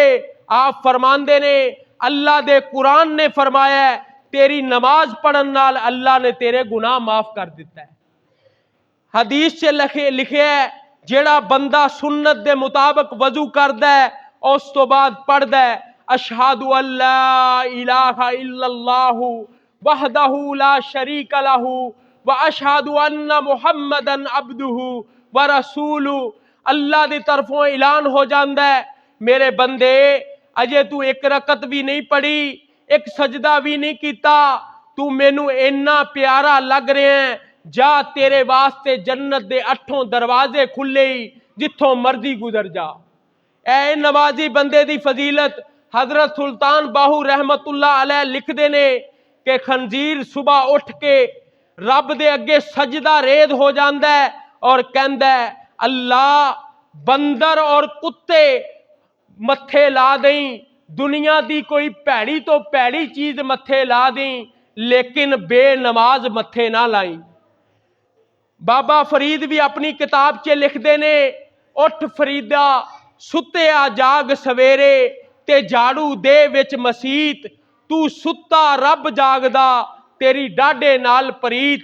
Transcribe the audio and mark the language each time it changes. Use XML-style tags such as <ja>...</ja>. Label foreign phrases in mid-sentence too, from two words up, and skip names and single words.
<pa>آپ فرماندے نے اللہ دے قرآن نے فرمایا ہے تیری نماز پڑھن نال اللہ نے تیرے گناہ معاف کر دتا ہے. حدیث چ لکھے ہے جیہڑا بندہ سنت دے مطابق وضو کردا ہے اس توں بعد پڑھدا ہے</pa> <ar>أشهد أن لا إله إلا الله وحده لا شريك له وأشهد أن محمدا عبده ورسوله.</ar> <pa>اللہ کی طرفوں اعلان ہو جاتا ہے، میرے بندے اجے توں ایک رکعت بھی نہیں پڑھی، ایک سجدہ بھی نہیں کیا، توں مینوں اِنّا پیارا لگ رہا ہے، جا تیرے واسطے جنت دے 8 دروازے کھلے ہی، جتھوں مرضی گزر جا. اے نمازی بندے دی فضیلت حضرت سلطان باہو</pa> <ar>رحمة الله عليه</ar> <pa>لکھتے نے کہ خنزیر صبح اٹھ کے رب دے اگے سجدہ ریز ہو جاتا ہے اور کہتا ہے، اللہ بندر اور کتے متھے لا دیں، دنیا دی کوئی بھیڑی توں بھیڑی چیز متھے لا دیں، لیکن بے نماز متھے نہ لائیں. بابا فرید بھی اپنی کتاب چ لکھتے نے، اٹھ فریدا ستیا جاگ سویرے تے جھاڑو دے وچ مسیت، توں ستا رب جاگدا تیری ڈاہڈے نال پریت.</pa>